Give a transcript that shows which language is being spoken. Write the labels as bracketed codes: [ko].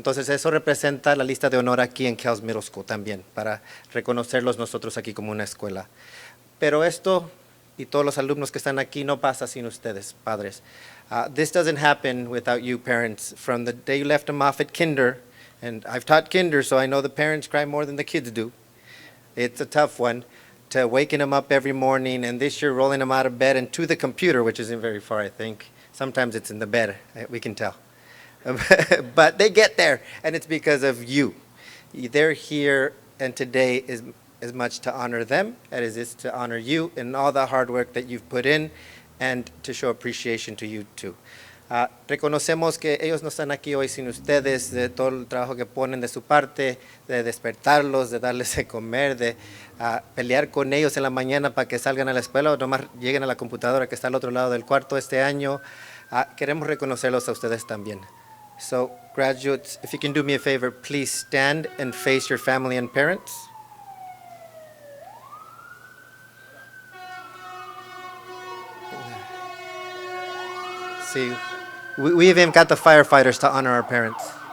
[es] Entonces eso representa la lista de honor aquí en CALS Middle School también, para reconocerlos nosotros aquí como una escuela. Pero esto y todos los alumnos que están aquí no pasa sin ustedes, padres. [en] This doesn't happen without you parents. From the day you left them off at kinder, and I've taught kinder, so I know the parents cry more than the kids do. It's a tough one, to waking them up every morning, and this year rolling them out of bed and to the computer, which isn't very far, I think. Sometimes it's in the bed, we can tell. But they get there, and it's because of you. They're here, and today is as much to honor them as it is to honor you and all the hard work that you've put in, and to show appreciation to you too. [es] Reconocemos que ellos no están aquí hoy sin ustedes, de todo el trabajo que ponen de su parte, de despertarlos, de darles de comer, de pelear con ellos en la mañana para que salgan a la escuela o nomás lleguen a la computadora que está al otro lado del cuarto este año. Queremos reconocerlos a ustedes también. [en] So, graduates, if you can do me a favor, please stand and face your family and parents. see. We even got the firefighters to honor our parents.